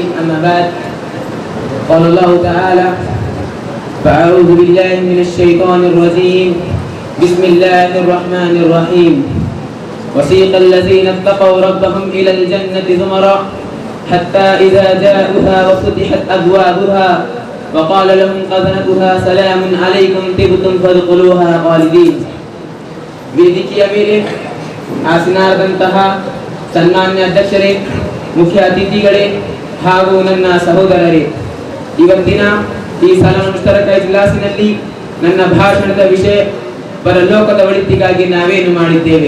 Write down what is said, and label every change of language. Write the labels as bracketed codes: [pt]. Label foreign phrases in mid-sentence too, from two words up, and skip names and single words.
[ar] أما بعد، قال الله تعالى: فأعوذ بالله من الشيطان الرجيم، بسم الله الرحمن الرحيم. وسيق الذين اتقوا ربهم إلى الجنة زمرا حتى إذا جاءوها وفتحت أبوابها وقال لهم خزنتها سلام عليكم طبتم فادخلوها خالدين. [kn] ವೇದಿಕೆಯ ಮೇಲೆ ಆಸೀನರಾದಂತಹ ಸನ್ಮಾನ್ಯ ಅಧ್ಯಕ್ಷರೇ, ಮುಖ್ಯ ಅತಿಥಿಗಳೇ ಹಾಗೂ ನನ್ನ ಸಹೋದರರೇ, ಇವತ್ತಿನ ಈ ಸಲನ ಮುಷ್ತರಕ ಇಜ್ಲಾಸಿನಲ್ಲಿ ನನ್ನ ಭಾಷಣದ ವಿಷಯ ಪರಲೋಕದ ಒಳಿತಿಗಾಗಿ ನಾವೇನು ಮಾಡಿದ್ದೇವೆ.